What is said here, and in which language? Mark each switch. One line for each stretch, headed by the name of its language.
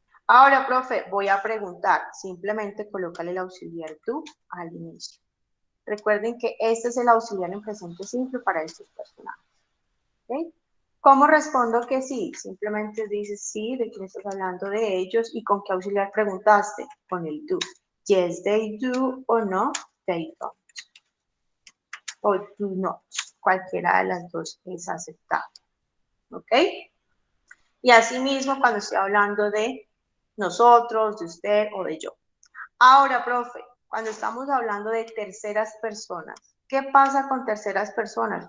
Spanish: Ahora, profe, voy a preguntar. Simplemente colócale el auxiliar do al inicio. Recuerden que este es el auxiliar en presente simple para estos personajes. ¿Okay? ¿Cómo respondo que sí? Simplemente dices sí, de quién estás hablando, de ellos, y con qué auxiliar preguntaste, con el do.
English: Yes, they do, o no, they don't. O do not.
Spanish: Cualquiera de las dos es aceptable. ¿Ok? Y asimismo, cuando estoy hablando de nosotros, de usted o de yo. Ahora, profe, cuando estamos hablando de terceras personas, ¿qué pasa con terceras personas?